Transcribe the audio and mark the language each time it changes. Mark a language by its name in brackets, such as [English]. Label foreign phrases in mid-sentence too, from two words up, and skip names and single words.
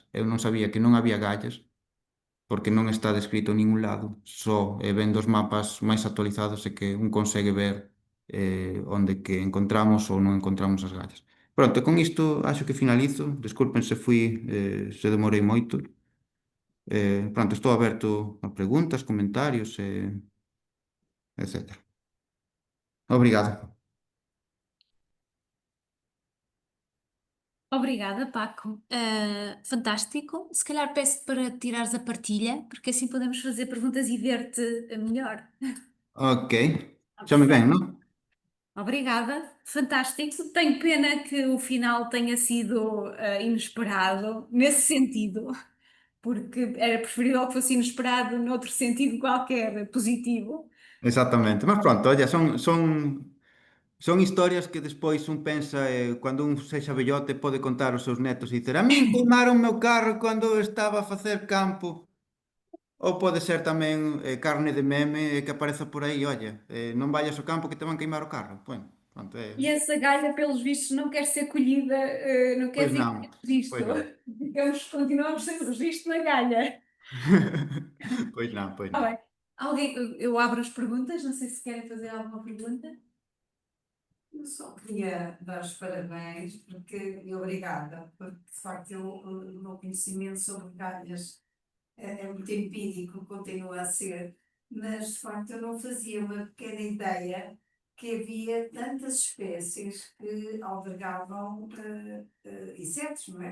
[Galician] Eu non sabía que non había gallas porque non está descrito en ningún lado, só vendo os mapas máis actualizados é que un consegue ver onde que encontramos ou non encontramos as gallas. Pronto, con isto acho que finalizo. Desculpen se fui, se demorei moito. Pronto, estou aberto a preguntas, comentarios, etcétera. Obrigado. [Portuguese] Obrigada, Paco. Fantástico. Se calhar peço para tirares a partilha, porque assim podemos fazer perguntas e ver-te melhor. [Galician] Ok. Chame ben, non? [Portuguese] Obrigada, fantástico. Tenho pena que o final tenha sido inesperado, nesse sentido, porque era preferível que fosse inesperado noutro sentido qualquer, positivo. [Galician] Exactamente. Mas pronto, oye, son historias que despois un pensa, cando un sexa vellote pode contar aos seus netos e dicer a min queimaron o meu carro cando eu estaba a facer campo. Ou pode ser tamén carne de meme que apareza por aí, olha, non vayas ao campo que te van queimar o carro. Bueno, pronto, [Portuguese] E essa galha, pelos vistos, não quer ser colhida, não quer [Galician] pois [Portuguese] ficar [Galician] non, [Portuguese] em registro. [Galician] pois non. [Portuguese] Continuamos sem registro na galha. [Galician] Pois non, pois Ah, non. [Portuguese] bem. Alguém, eu abro as perguntas, não sei se querem fazer alguma pergunta. Eu só queria dar os parabéns e obrigada, porque de facto o meu conhecimento sobre galhas é muito empírico, continua a ser, mas de facto eu não fazia uma pequena ideia que havia tantas espécies que albergavam insetos, não é?